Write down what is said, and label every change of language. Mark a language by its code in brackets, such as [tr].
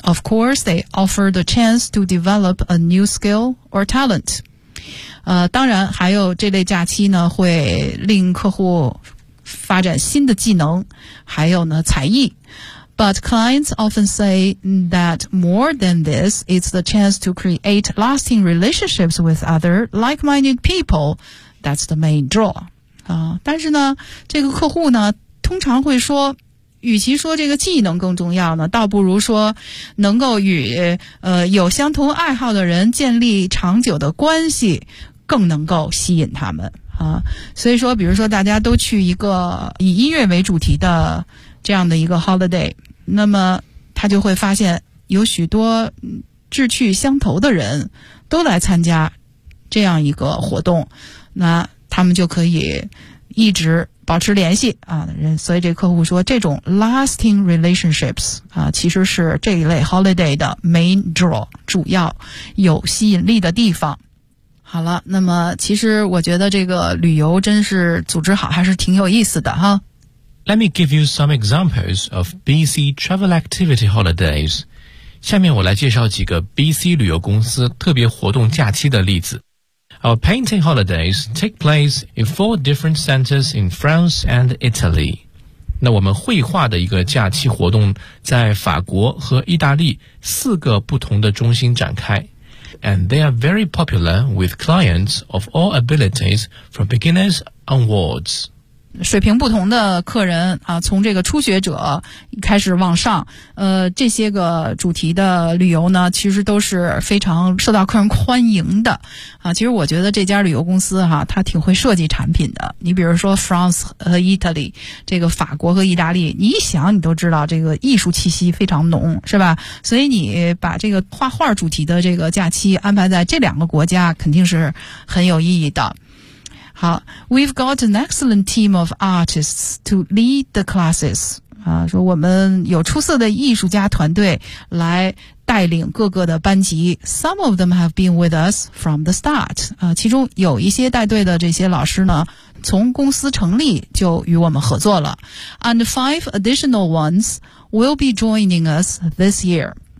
[en] Of course, they offer the chance to develop a new skill or talent. [zh] 当然还有这类假期呢会令客户发展新的技能还有呢才艺。 [en] But clients often say that more than this, it's the chance to create lasting relationships with other like-minded people. That's the main draw. [zh] 但是呢这个客户呢通常会说与其说这个技能更重要呢倒不如说能够与有相同爱好的人建立长久的关系更能够吸引他们啊。所以说比如说大家都去一个以音乐为主题的这样的一个 holiday, 那么他就会发现有许多志趣相投的人都来参加这样一个活动那他们就可以一直保持联系啊，所以这客户说这种 lasting relationships 啊，其实是这一类 holiday 的 main draw 主要有吸引力的地方好了，那么其实我觉得这个旅游真是组织好还是挺有意思的哈。 [en] Let me give you some examples of BC travel activity holidays. [zh] 下面我来介绍几个 BC 旅游公司特别活动假期的例子。 [en] Our painting holidays take place in four different centers in France and Italy. [zh] 那我们绘画的一个假期活动在法国和意大利四个不同的中心展开。 [en] And they are very popular with clients of all abilities from beginners onwards. [zh] 水平不同的客人啊，从这个初学者开始往上，这些个主题的旅游呢，其实都是非常受到客人欢迎的啊。其实我觉得这家旅游公司哈，它挺会设计产品的。你比如说 France 和 Italy， 这个法国和意大利，你一想你都知道这个艺术气息非常浓，是吧？所以你把这个画画主题的这个假期安排在这两个国家，肯定是很有意义的。好 [en] ,we've got an excellent team of artists to lead the classes. [zh] 啊，说我们有出色的艺术家团队来带领各个的班级。 [en] Some of them have been with us from the start. [zh] 啊，其中有一些带队的这些老师呢，从公司成立就与我们合作了。 [en] And five additional ones will be joining us this year.